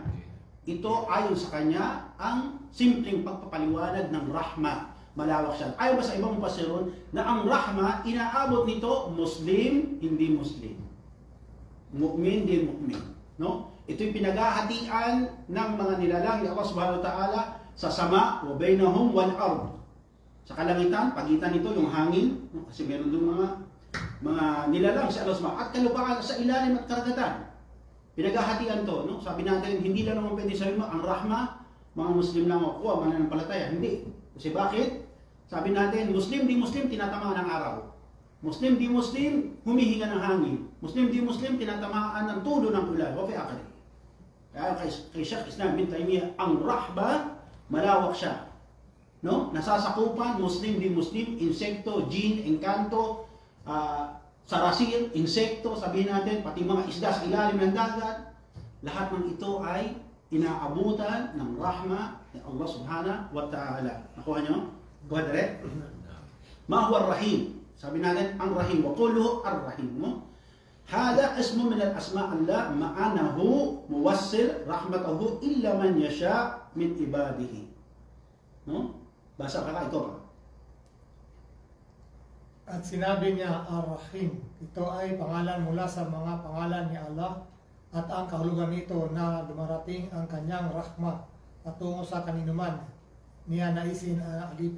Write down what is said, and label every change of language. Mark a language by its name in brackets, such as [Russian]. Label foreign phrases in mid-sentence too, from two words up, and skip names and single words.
[Filipino] Ito ayon sa kanya ang simpleng pagpapaliwanag ng rahma. Malawak siya. Ayon ba sa ibang mufasirun na ang rahma, inaabot nito Muslim, hindi Muslim. Mu'min, hindi mu'min. No? Ito yung pinaghahatian ng mga nilalang ni Allah [Arabic] سبحانه وتعالى [Filipino] sa [Arabic] السماء وبينهم والأرض. [Filipino] Sa kalangitan, pagitan nito yung hangin, no? Kasi meron doon mga nilalang si Allah [Arabic] سبحانه وتعالى, [Filipino] at kalupaan sa ilalim at karagatan. Pinaghahatian to, no? Sabi natin, hindi lang naman pwede sabihin mo, ang rahma, mga Muslim lang makukuha, mananampalataya. Hindi. Kasi bakit? Sabi natin, Muslim, di Muslim, tinatamaan ng araw. Muslim di Muslim, humihinga ng hangin. Muslim di Muslim, tinatamaan ng tulo ng ulan. [Arabic] وفي آخر. [Filipino] Kaya kay Sheikh Islam bin Taymiyyah, ang rahba, malawak siya. No? Nasasakupan, Muslim di Muslim, insekto, jin, engkanto, sarasir, insekto, sabihin natin, pati mga isda sa ilalim ng dagat. Lahat ng ito ay inaabutan ng rahma ni Allah [Arabic] سبحانه وتعالى. [Filipino] Nakuha nyo? Kuha direct? [Arabic] ما هو الرحيم? [Filipino] Sabi natin, ang rahim. [Arabic] وقوله الرحيم. No? هذا اسم من الأسماء الله معناه موصل رحمته إلى من يشاء من عباده. [Filipino] No? Basa ka ito pa. At sinabi niya, Ar-Rahim. Ito ay pangalan mula sa mga pangalan ni Allah at ang kahulugan nito na dumarating ang kanyang rahma patungo sa kaninuman niya naisin alipin.